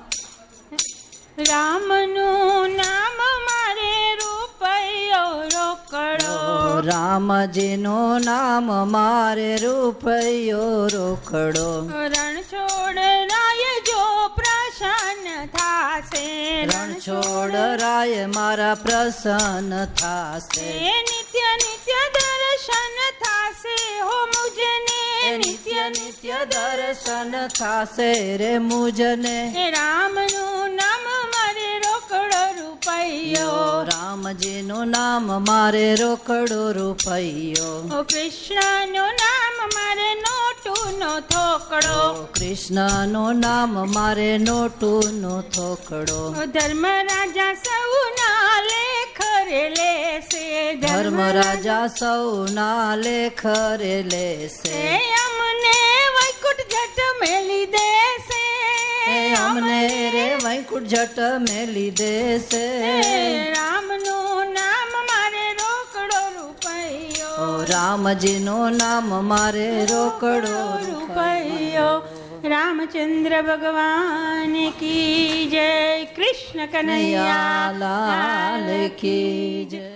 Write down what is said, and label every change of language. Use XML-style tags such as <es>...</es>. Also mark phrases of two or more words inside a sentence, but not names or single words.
<gu>રામ નુ નામ મારે રૂપયો રોકડો, રામ જી નો નામ મારે રૂપયો રોકડો, રણ છોડ રાય જો પ્રસન્ન થાસે, રણ છોડ રાય મારા પ્રસન્ન થાસે, નિત્ય નિત્ય દર્શન થાસે હો મુઝને, નિત્ય નિત્ય દર્શન થાસે રે મુઝને, રામ નુ નામ મારે રોકડો રૂપયો, રામ જી નો નામ મારે રોકડો રૂપયો, ઓ કૃષ્ણ નો નામ મારે નોટૂ નો થોકડો, કૃષ્ણ નો નામ મારે નોટૂ નો થોકડો, ધર્મ રાજા સૌ ના લેખ રે લેસે, ધર્મ રાજા સૌ ના લેખ રે લેસે, અમને વૈકુંઠ ઝટ મેલી દેસે, અમને રે વૈકુંઠ ઝટ મેલી દેસે, રામ નો નામ મારે રોકડો રૂપયો, રામજીનું નામ મારે રોકડો</gu> <hi>रूपैयो रामचंद्र भगवान की जय कृष्ण कनैया लाल की जय.</hi>